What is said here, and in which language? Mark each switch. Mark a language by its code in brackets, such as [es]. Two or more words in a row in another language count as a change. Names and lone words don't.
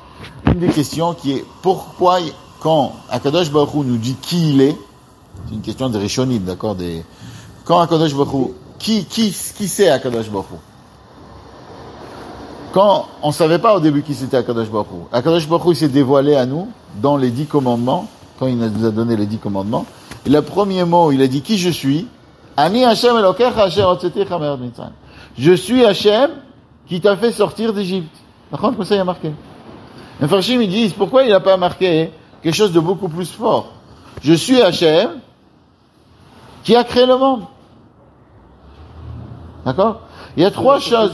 [fr] Une des questions qui est, pourquoi quand [he] הקדוש ברוך הוא [fr] nous dit qui il est, c'est une question des Rishonim, d'accord, quand [he] הקדוש ברוך הוא, [fr] qui c'est [he] הקדוש ברוך הוא? [fr] Quand on savait pas au début qui c'était [he] הקדוש ברוך הוא. הקדוש ברוך הוא [fr] s'est dévoilé à nous dans les 10 commandements, quand il nous a donné les 10 commandements. Et le premier mot, il a dit qui je suis. [he] אני השם אלוקיך אשר הוצאתיך מארץ מצרים. [fr] Je suis Hashem qui t'a fait sortir d'Égypte. D'accord, comme ça il y a marqué. Les Farshim ils disent pourquoi il n'a pas marqué quelque chose de beaucoup plus fort. Je suis Hashem qui a créé le monde. D'accord? Il y a trois choses.